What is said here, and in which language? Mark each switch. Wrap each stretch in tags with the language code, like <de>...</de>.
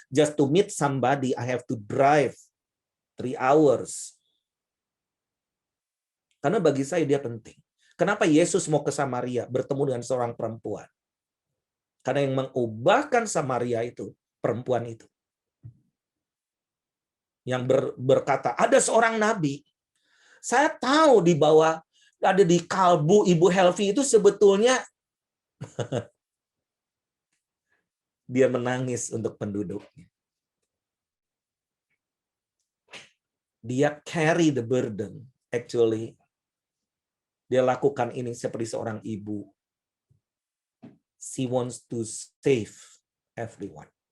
<en>Just to meet somebody, I have to drive 3 hours.</en> <id>Karena bagi saya dia penting. Kenapa Yesus mau ke Samaria, bertemu dengan seorang perempuan? Karena yang mengubahkan Samaria itu, perempuan itu. Yang berkata, ada seorang nabi. Saya tahu di bawah, ada di kalbu Ibu Helvi itu sebetulnya, dia menangis untuk penduduknya. Dia</id> <en>carry the burden. Actually,</en> <id>dia lakukan ini seperti seorang ibu.</id> <en>She wants to save everyone.</en>